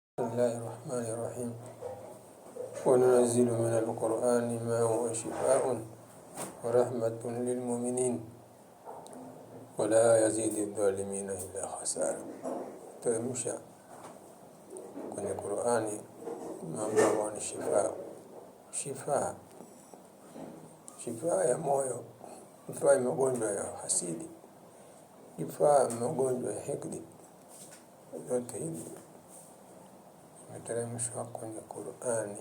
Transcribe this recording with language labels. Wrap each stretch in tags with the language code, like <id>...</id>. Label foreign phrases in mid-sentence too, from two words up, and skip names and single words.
<ar>الله الرحمن الرحيم وننزل من القرآن ما هو شفاء ورحمة للمؤمنين ولا يزيد الظالمين إلا خسارا.</ar> <sw>Teremsha kwenye Qur'ani mambo ni shifaa ya moyo, shifaa ya magonjwa ya hasidi, shifaa ya magonjwa ya hikdi. Yote hivi imeteremshwa kwenye Qur'ani.</sw>